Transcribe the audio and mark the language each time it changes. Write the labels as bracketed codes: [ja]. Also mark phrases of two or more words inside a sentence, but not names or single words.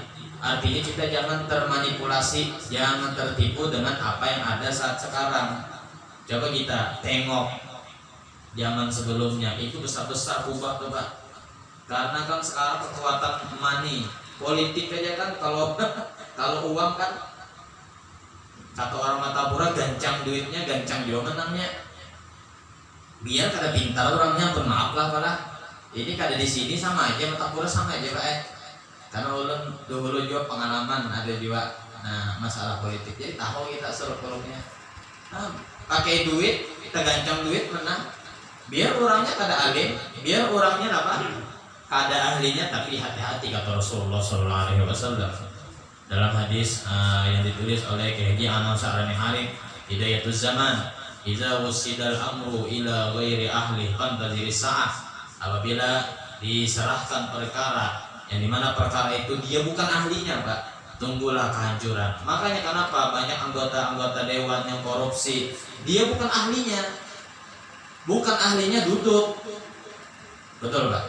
[id] Artinya kita jangan termanipulasi, jangan tertipu dengan apa yang ada saat sekarang. Coba kita tengok zaman sebelumnya, itu besar-besar kubah tuh Pak. Karena kan sekarang kekuatan money, politik aja kan, kalau kalau uang kan, [bjn] kata orang Matapura, gancang duitnya, gancang juga menangnya. Biar kada pintar orangnya, pun maaf lah Pak. Ini kada di sini sama aja, Matapura sama aja Pak. [id] Karena ulun dulu juga pengalaman ada juga masalah politik, jadi tahu kita seluk-beluknya. [bjn] Pakai duit, kita gancang duit menang. Biar orangnya kada alim, biar orangnya apa? [id] Kada ahlinya, tapi hati-hati kata Rasulullah [ar] صلى الله عليه وسلم [id] dalam hadis yang ditulis oleh Kiai Anwar Sa'rani Harith, Hidayatuz Zaman, [ar] إذا وسد الأمر إلى غير أهله فانتظر الساعة. [id] Apabila diserahkan perkara yang dimana perkara itu dia bukan ahlinya Pak, tunggulah kehancuran. Makanya kenapa banyak anggota-anggota dewan yang korupsi, dia bukan ahlinya, duduk. Betul Pak?